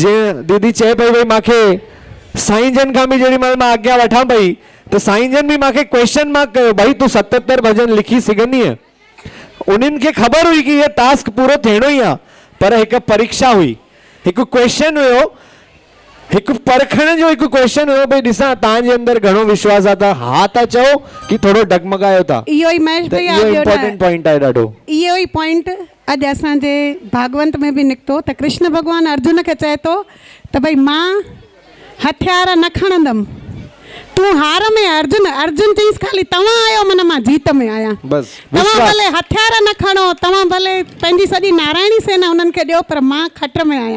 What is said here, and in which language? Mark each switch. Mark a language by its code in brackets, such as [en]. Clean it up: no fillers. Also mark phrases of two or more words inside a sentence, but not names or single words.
[sd] जीअं दीदी चए पई भई मूंखे साईं जन खां बि जेॾी महिल मां आज्ञा वठां पई त साईं जन बि मूंखे [en] question mark [sd] कयो, भाई तूं 77 भॼन लिखी सघंदीअं। उन्हनि खे ख़बर हुई कि इहो टास्क पूरो थियणो ई आहे, पर हिकु परीक्षा हुई, हिकु क्वेश्चन हुयो, हिकु परखण जो हिकु क्वेश्चन हुयो भई ॾिसां तव्हांजे अंदरि घणो विश्वास आहे। त हा था चओ कि थोरो डगमगायो था। इहो ई महेश भैया इहो [en] important point [sd] आहे ॾाढो। इहो ई पॉइंट अॼु असांजे भागवंत में बि निकितो त कृष्ण भॻवानु अर्जुन खे चए थो त भई मां हथियार न खणंदमि, तूं हार में। अर्जुन चईसि खाली तव्हां आयो मन मां जीत में आहियां। तव्हां भले हथियार न खणो, तव्हां भले पंहिंजी सॼी नारायणी सेना उन्हनि खे ॾियो, पर मां खट में आहियां।